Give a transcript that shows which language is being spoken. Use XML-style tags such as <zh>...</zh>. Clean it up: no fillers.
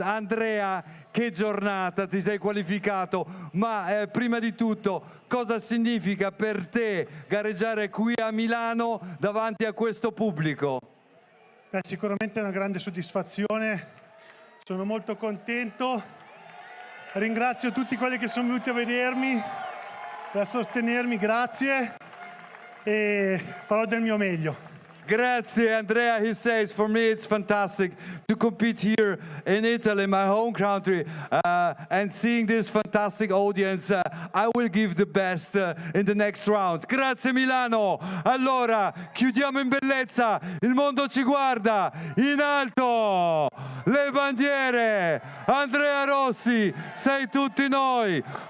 <it>Andrea, che giornata, ti sei qualificato, ma prima di tutto, cosa significa per te gareggiare qui a Milano davanti a questo pubblico? Sicuramente è una grande soddisfazione, sono molto contento, ringrazio tutti quelli che sono venuti a vedermi, per sostenermi, grazie, e farò del mio meglio. Grazie, Andrea.</it> <en>He says, for me it's fantastic to compete here in Italy, my home country, and seeing this fantastic audience. I will give the best in the next rounds.</en> <it>Grazie Milano. Allora, chiudiamo in bellezza. Il mondo ci guarda. In alto, le bandiere. Andrea Rossi, sei tutti noi.</it>